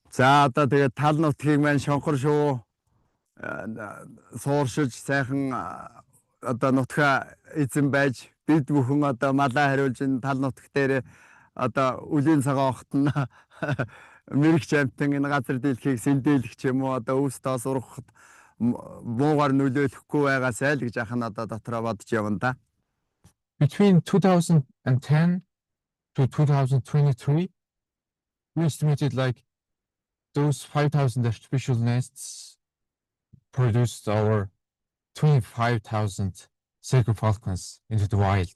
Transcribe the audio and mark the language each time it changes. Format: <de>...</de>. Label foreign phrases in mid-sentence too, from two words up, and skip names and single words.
<mn>За одоо тэгээ тал нутгийг маань шонхор шувуу сууршиж сайхан одоо нутгаа эзэн байж бид бүхэн одоо малаа хариулж энэ тал нутг дээр одоо үлийн цагаан огтн мэрэгч амтан энэ газар дэлхийг сэндээлэх ч юм уу одоо өвс тоос ургахад муугаар нөлөөлөхгүй байгаасай л гэж ахна одоо дотроо бодож явна да.</mn> <en>Between 2010 to 2023, we estimated like those 5,000 artificial nests produced over 25,000 sacred falcons into the wild.</en>